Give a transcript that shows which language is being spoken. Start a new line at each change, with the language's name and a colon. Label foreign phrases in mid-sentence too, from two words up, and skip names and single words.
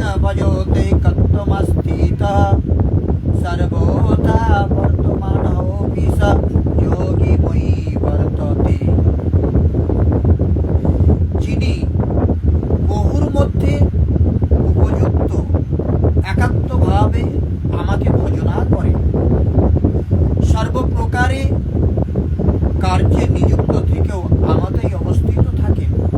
Sanskrit: भजते कत्वमस्थितः सर्वथा वर्तमानोऽपि स योगी मयि वर्तते।
Bangla: যিনি বহুর মধ্যে উপযুক্ত একাত্মভাবে আমাকে ভজনা করেন, সর্বপ্রকারে কার্যে নিযুক্ত থেকেও আমাতেই অবস্থিত থাকেন,